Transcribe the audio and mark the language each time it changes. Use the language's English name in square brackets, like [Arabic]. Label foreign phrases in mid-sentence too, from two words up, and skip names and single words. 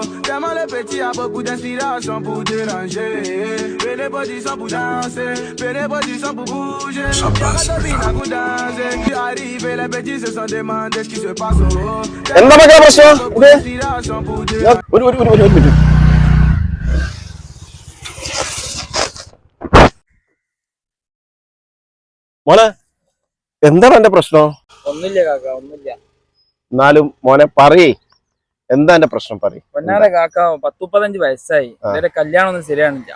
[French] Tellement le petit a beaucoup d'inspiration pour déranger. Les petits sont pour danser, les petits sont pour bouger. Tu arrives et les petits se sont demandés ce qui se passe. Oh. Inspiration pour déranger. [Malayalam] മോനെ എന്താണ് എന്റെ പ്രശ്നം? ഒന്നുമില്ല കാക്ക, ഒന്നുമില്ല. എന്നാലും മോനെ പറയേ, എന്താ എന്റെ പ്രശ്നം? പറയും. പൊന്നാരെ കാക്ക, 10-35 വയസ്സായി, ഇവരെ കല്യാണം ഒന്നും ശരിയാണില്ല.